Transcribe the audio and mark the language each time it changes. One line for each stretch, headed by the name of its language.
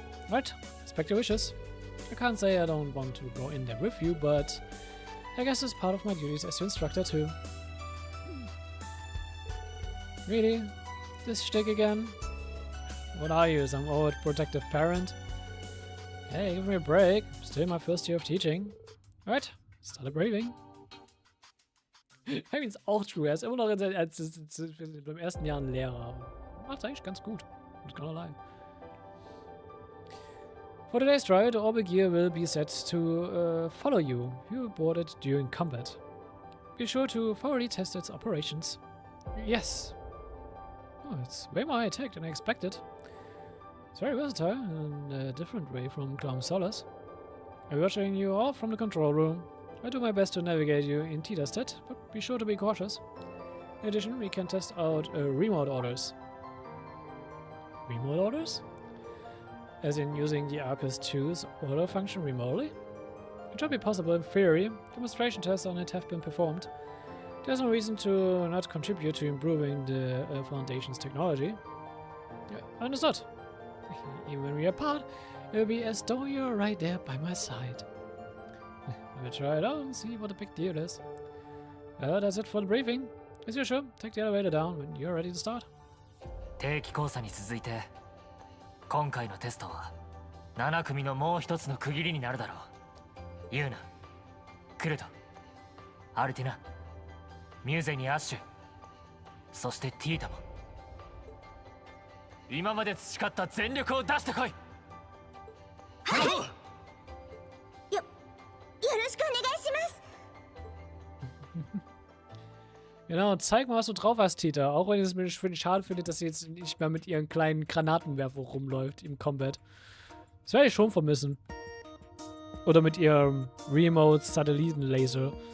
English: Right, respect your wishes. I can't say I don't want to go in there with you, but I guess it's part of my duties as your instructor too. Really? This shtick again? What are you, some old protective parent? Hey, give me a break. Still my first year of teaching. Alright, start braving. I mean,
German: ist auch true. Er ist immer noch beim ersten Jahr ein Lehrer. Macht's eigentlich ganz gut.
English: Not gonna lie. For today's trial, the orbital gear will be set to follow you. You board it during combat. Be sure to thoroughly test its operations. Yes. Oh, it's way more high-tech than I expected. It's very versatile in a different way from Clown Solace. I'm watching you all from the control room. I'll do my best to navigate you in Tita's stead, but be sure to be cautious. In addition, we can test out remote orders. Remote orders? As in using the Arcus 2's order function remotely? It should be possible in theory. Demonstration tests on it have been performed. There's no reason to not contribute to improving the Foundation's technology. Yeah, understood. Even when we are apart, it will be as though you're right there by my side. We'll try it out and see what the big deal is. That's it for the briefing. As usual, take the elevator down when you're ready to start.
Japanese: 定期考査に続いて今回のテストは7組のもう一つの区切りになるだろう。ユーナ、クルト、アルティナ、ミューゼにアッシュ、そしてティータも。今まで培った全力を出してこい。はい。よろしくお願いします。
German: Genau, zeig mal, was du drauf hast, Tita. Auch wenn ich es mir schade finde, dass sie jetzt nicht mehr mit ihren kleinen Granatenwerfer rumläuft im Combat. Das werde ich schon vermissen. Oder mit ihrem Remote-Satellitenlaser.